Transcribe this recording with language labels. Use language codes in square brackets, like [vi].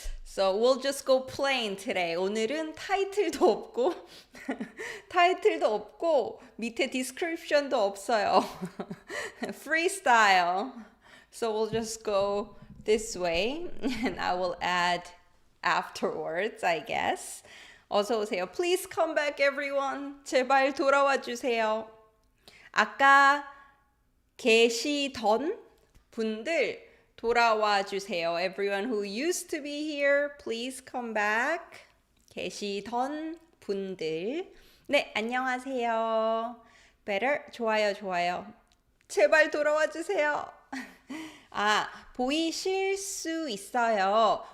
[en] So we'll just go plain today. [ko] 오늘은 타이틀도 없고 타이틀도 없고 밑에 description도 없어요. [en] Freestyle. So we'll just go this way and I will add afterwards, I guess. [ko] 어서 오세요. [en] Please come back everyone. [ko] 제발 돌아와 주세요. 아까 계시던 분들 돌아와 주세요. [en] Everyone who used to be here, please come back. [ko] 계시던 분들. 네, 안녕하세요. Better? 좋아요, 좋아요. 제발 돌아와 주세요. 아, 보이실 수 있어요.